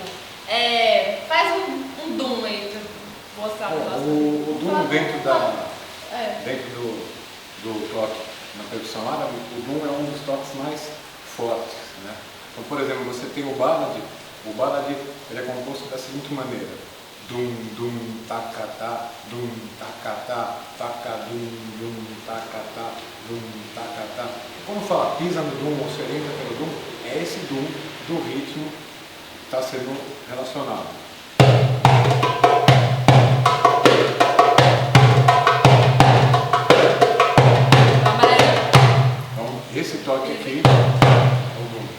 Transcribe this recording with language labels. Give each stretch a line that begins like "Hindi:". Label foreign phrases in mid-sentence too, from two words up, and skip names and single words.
Portuguese: Faz um dum aí pra eu mostrar para nós. O dum dentro do toque na percussão árabe, o dum é um dos toques mais fortes, né? Então, por exemplo, você tem o balad ele é composto da seguinte maneira: dum, dum, tacatá, dum, tacatá, taca, dum, tacatá, dum, tacatá. Quando fala pisa no dum ou se orienta pelo dum, é esse dum do ritmo que está sendo relacionado. Então, esse toque aqui é o dum.